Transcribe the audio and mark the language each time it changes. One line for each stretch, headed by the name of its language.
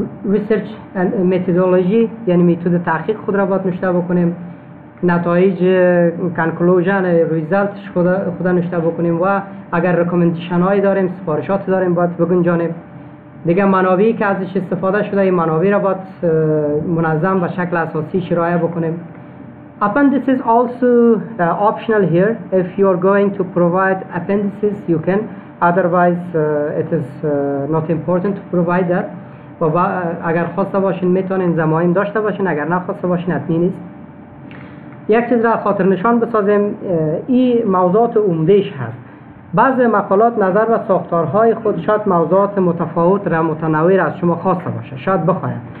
Persian: ریسرچ متدولوژی یعنی میتود تحقیق خود را باید نوشته بکنیم، نتایج کانکلوژن ریزالتش خود نوشته بکنیم و اگر ریکامندیشن هایی داریم، سفارشات داریم باید بگنجانیم. دیگه منابعی که ازش استفاده شده این منابع را باید منظم و شکل اساسی ارائه بکنیم.
English: Appendices also optional here. If you are going to provide appendices you can, otherwise it is not important to provide that.
Persian: و اگر خواسته باشین میتونین ضمایم داشته باشین، اگر نخواسته باشین حتمی نیست. یک چیز را خاطر نشان بسازیم، این موضوعات عمدهش هست. بعض مقالات نظر و ساختارهای خود شاید موضوعات متفاوت و متنوع از شما خواسته باشه، شاید بخواید.